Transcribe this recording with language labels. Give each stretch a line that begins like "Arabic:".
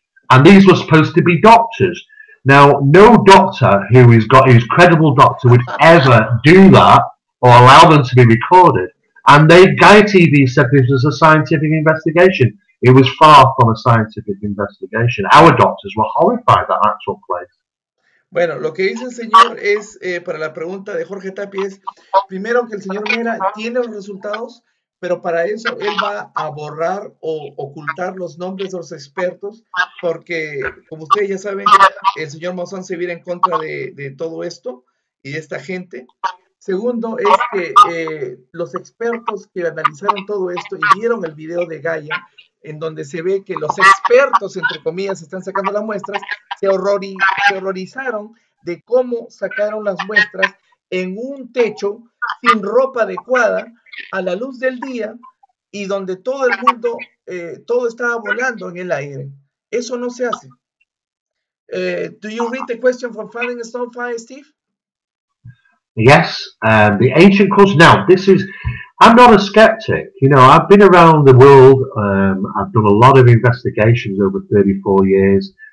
English: and these were supposed to be doctors. Now, no doctor who's credible doctor would ever do that or allow them to be recorded. And Gaia TV said this was a scientific investigation. It was far from a scientific investigation. Our doctors were horrified that took place.
Spanish: Bueno, lo que dice el señor es, para la pregunta de Jorge Tapia es, primero que el señor Mera tiene los resultados, pero para eso él va a borrar o ocultar los nombres de los expertos, porque como ustedes ya saben, el señor Maussan se viene en contra de todo esto y de esta gente. Segundo es que los expertos que analizaron todo esto y vieron el video de Gaia, en donde se ve que los expertos, entre comillas, están sacando las muestras, se horrorizaron de cómo sacaron las muestras en un techo sin ropa adecuada, a la luz del día, y donde todo el mundo, todo estaba volando en el aire. Eso no se hace.
English: Do you read the question from Finding Stonefire, Steve? Yes, the ancient culture. Now, I'm not a skeptic. You know, I've been around the world. I've done a lot of investigations over 34 years.